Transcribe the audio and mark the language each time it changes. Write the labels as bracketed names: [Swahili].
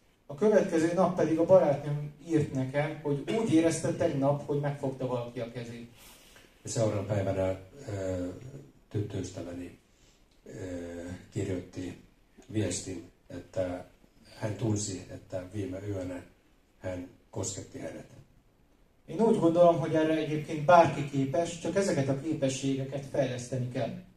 [Hungarian] A következő nap pedig a barátnőm írt nekem, hogy úgy érezte tegnap, hogy megfogta valaki a kezét. [Finnish] Seuraavana päivänä tyttöystäväni kirjoitti viestin, että hän tunsi, että viime yönä hän kosketti hänet. [Hungarian] Én úgy gondolom, hogy erre egyébként bárki képes, csak ezeket a képességeket fejleszteni kell.